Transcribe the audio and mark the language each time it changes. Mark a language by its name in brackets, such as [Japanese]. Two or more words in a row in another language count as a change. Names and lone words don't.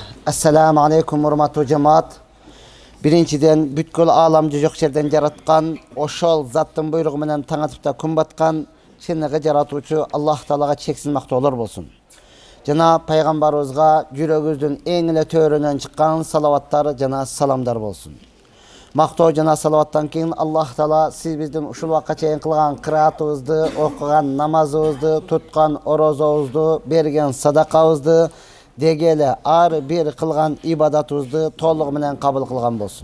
[Arabic] السلام عليكم [Kyrgyz] урматтуу жамаат. Биринчиден бүткүл ааламды жок жерден жараткан, ошол заттын буйругу менен таң атып та күн баткан чыныгы жаратуучу Аллах Таалага чексиз мактоолор болсун. Жана пайгамбарыбызга жүрөгүбүздүн эң эле төрөнөн чыккан салаваттар жана саламдар болсун. Мактоо жана салаваттан кийин Аллах Таала сиз биздин ушул убакка чейин кылган кыраатыбызды, окуган намазыбызды, туткан орозобузду, берген садакабызды дегеле ар бир кылган ибадатыбызды толугу менен кабыл кылган болсун.